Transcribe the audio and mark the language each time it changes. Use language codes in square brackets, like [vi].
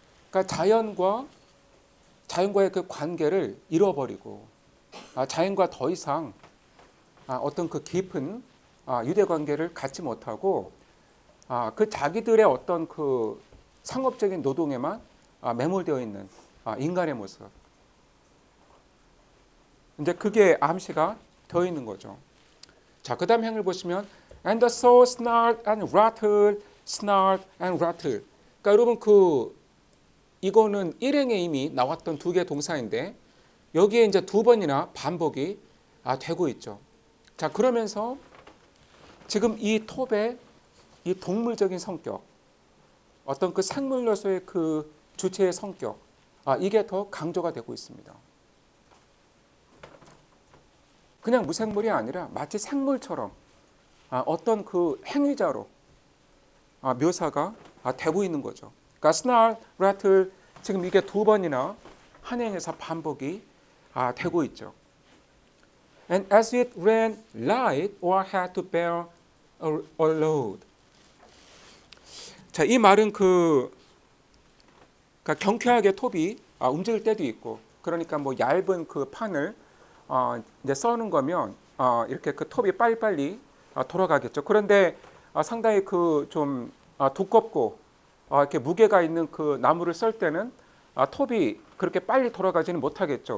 [ko] 그러니까 자연과의 그 관계를 잃어버리고 자연과 더 이상 어떤 깊은 유대 관계를 갖지 못하고 자기들의 어떤 상업적인 노동에만 매몰되어 있는 인간의 모습. 이제 그게 암시가 되어 있는 거죠. 자, 그다음 행을 보시면 [en] and the soul snarled and rattled, snarled and rattled. [ko] 그러니까 여러분 이거는 일행에 이미 나왔던 2개 동사인데 여기에 이제 2번이나 반복이 되고 있죠. 자, 그러면서 지금 이 톱의 이 동물적인 성격, 어떤 생물 요소의 주체의 성격, 이게 더 강조가 되고 있습니다. 그냥 무생물이 아니라 마치 생물처럼 어떤 그 행위자로 묘사가 되고 있는 거죠. 그러니까 snarl, rattle 지금 이게 두 번이나 한행에서 반복이 되고 있죠. [en] And as it ran light or had to bear a load. [ko] 자, 이 말은 그러니까 경쾌하게 톱이 움직일 때도 있고, 그러니까 뭐 얇은 그 판을 이제 써는 거면 이렇게 그 톱이 빨리빨리 돌아가겠죠. 그런데 상당히 그 좀 두껍고 이렇게 무게가 있는 그 나무를 썰 때는 톱이 그렇게 빨리 돌아가지는 못하겠죠.